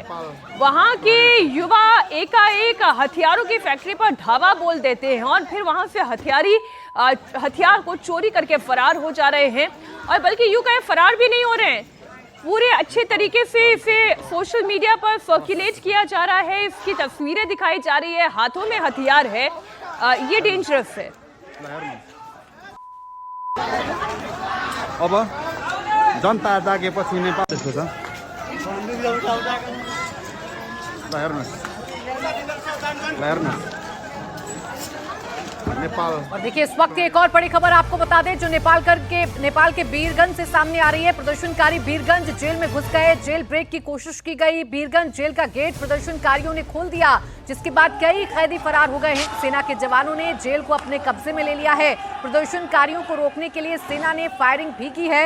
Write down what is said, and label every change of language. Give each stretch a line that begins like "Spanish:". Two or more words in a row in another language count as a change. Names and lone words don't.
Hindi: वहाँ के युवा एकाएक हथियारों की फैक्ट्री पर धावा बोल देते हैं और फिर वहाँ से हथियार को चोरी करके फरार हो जा रहे हैं। और बल्कि यूं कहें फरार भी नहीं हो रहे हैं, पूरे अच्छे तरीके से इसे
English: social media
Hindi: पर सर्कुलेट किया जा रहा है, इसकी तस्वीरें दिखाई जा रही है, हाथों में हथियार है। ये डेंजरस है।
Nepali: अब जनता जागेपछि नेपाल त्यसको छ ल हेर्नुहोस् नेपाल।
Hindi: और देखिए इस वक्त की एक और बड़ी खबर आपको बता दें जो नेपाल के बीरगंज से सामने आ रही है। प्रदर्शनकारी बीरगंज जेल में घुस गए,
English: jail break
Hindi: की कोशिश की गई। बीरगंज जेल का गेट प्रदर्शनकारियों ने खोल दिया, जिसके बाद कई कैदी फरार हो गए हैं। सेना के जवानों ने जेल को अपने कब्जे में ले लिया है। प्रदर्शनकारियों को रोकने के लिए सेना ने फायरिंग भी की है।